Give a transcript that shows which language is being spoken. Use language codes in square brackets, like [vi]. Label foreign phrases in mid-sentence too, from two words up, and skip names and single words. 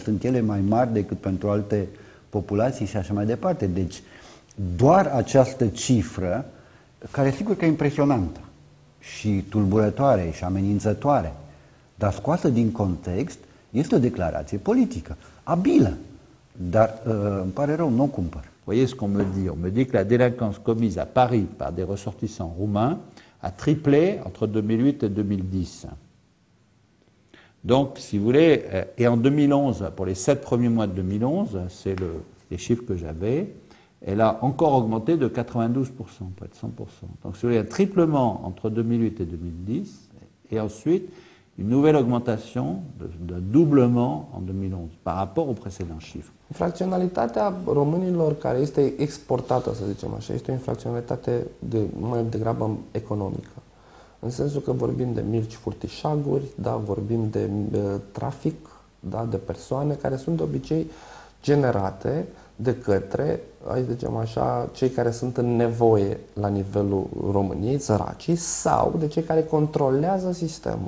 [ro] Sunt ele mai mari decât pentru alte populații și așa mai departe. Deci, doar această cifră, care sigur că e impresionantă și tulburătoare și amenințătoare, dar scoasă din context, este o declarație politică, abilă, dar îmi pare rău, nu o cumpăr. [fr] Voyez ce qu'on me dit? On me dit que la délinquance commise à Paris par des ressortissants roumains a triplé entre 2008 et 2010. Donc, si vous voulez, et en 2011, pour les 7 premiers mois de 2011, c'est les chiffres que j'avais, elle a encore augmenté de 92%, près de 100%. Donc, si vous voulez, un triplement entre 2008 et 2010, et ensuite une nouvelle augmentation d'un doublement en 2011 par rapport aux précédents chiffres. [ro] Infracționalitatea românilor care este exportată, să zicem așa, este o infracționalitate mai degrabă economică. În sensul că vorbim de mici furtișaguri, da, vorbim de trafic, da, de persoane care sunt de obicei generate de către, hai să zicem așa, cei care sunt în nevoie la nivelul României, săracii, sau de cei care controlează sistemul.